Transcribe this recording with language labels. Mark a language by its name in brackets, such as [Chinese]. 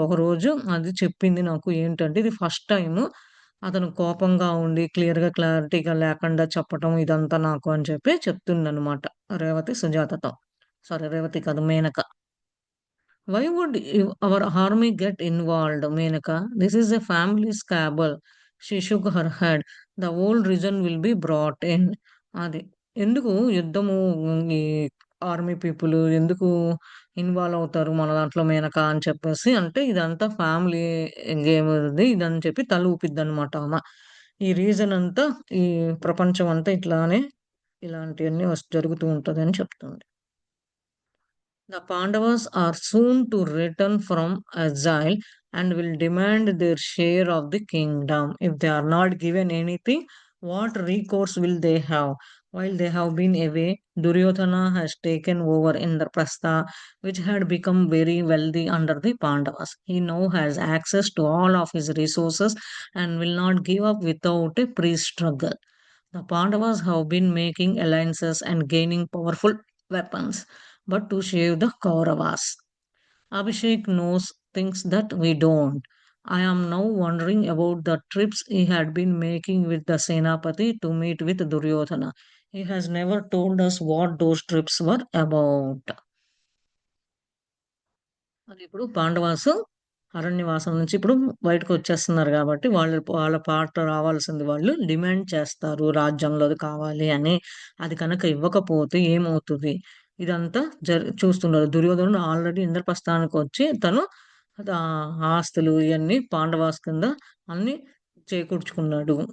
[Telugu] ఒకరోజు అది చెప్పింది నాకు. ఏంటంటే ఇది ఫస్ట్ టైము అతను కోపంగా ఉండి క్లారిటీగా లేకుండా చెప్పటం ఇదంతా నాకు అని చెప్పి చెప్తుందనమాట. రేవతి సుజాతతో. సారీ, రేవతి కాదు, Menaka. [English] Why would our army get involved, Menaka? This is a family squabble. She shook her head. The whole region will be brought in. [Telugu] అది. ఎందుకు యుద్ధము, ఈ ఆర్మీ పీపుల్ ఎందుకు ఇన్వాల్వ్ అవుతారు మన దాంట్లో మేనక అని చెప్పేసి అంటే ఇదంతా ఫ్యామిలీ గేమ్ ఇది ఇదని చెప్పి తల ఊపిద్దనమాట ఆమ. ఈ రీజన్ అంతా ఈ ప్రపంచం అంతా ఇట్లానే ఇలాంటియన్నీ జరుగుతూ ఉంటదని చెప్తుంది. [English] The Pandavas are soon to return from exile and will demand their share of the kingdom. If they are not given anything, what recourse will they have? While they have been away, Duryodhana has taken over Indraprastha, which had become very wealthy under the Pandavas. He now has access to all of his resources and will not give up without a pre-struggle. The Pandavas have been making alliances and gaining powerful weapons, but to save the Kauravas. Abhishek knows things that we don't. I am now wondering about the trips he had been making with the Senapati to meet with Duryodhana. He has never told us what those trips were about. [Telugu] అది ఇప్పుడు పాండవాసు అరణ్యవాసం నుంచి ఇప్పుడు బయటకొచ్చేస్తున్నారు గాబట్టి, వాళ్ళ పాట రావాల్సింది వాళ్ళు డిమాండ్ చేస్తారు. రాజ్యంలో అది కావాలి అని. అది కనుక ఇవ్వకపోతే ఏమవుతది? ఇదంతా చూస్తున్నారు. దుర్యోధనుడు ఆల్రెడీ ఇంద్రప్రస్థానికొచ్చి తను ఆస్తులు ఇయన్నీ పాండవాస్ కింద అన్నీ చేకూర్చుకున్నాడు.